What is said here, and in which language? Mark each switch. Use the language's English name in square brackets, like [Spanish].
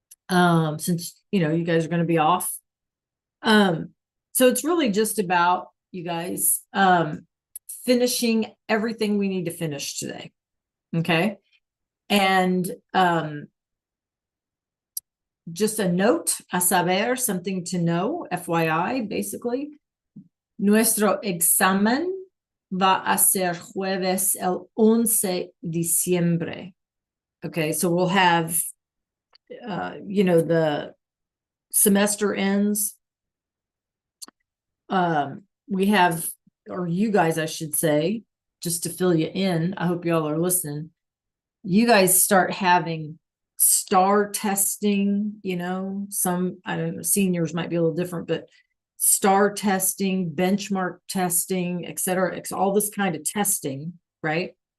[English] Since you guys are gonna be off. Um, so it's really just about you guys finishing everything we need to finish today. Okay. And just a note, [Spanish] a saber, [English] something to know, FYI, basically. [Spanish] Nuestro examen va a ser jueves el 11 diciembre. [English] Okay, so we'll have, the semester ends. We have, or you guys, I should say, just to fill you in, I hope y'all are listening. You guys start having star testing, some, I don't know, seniors might be a little different, but star testing, benchmark testing, et cetera, all this kind of testing, right?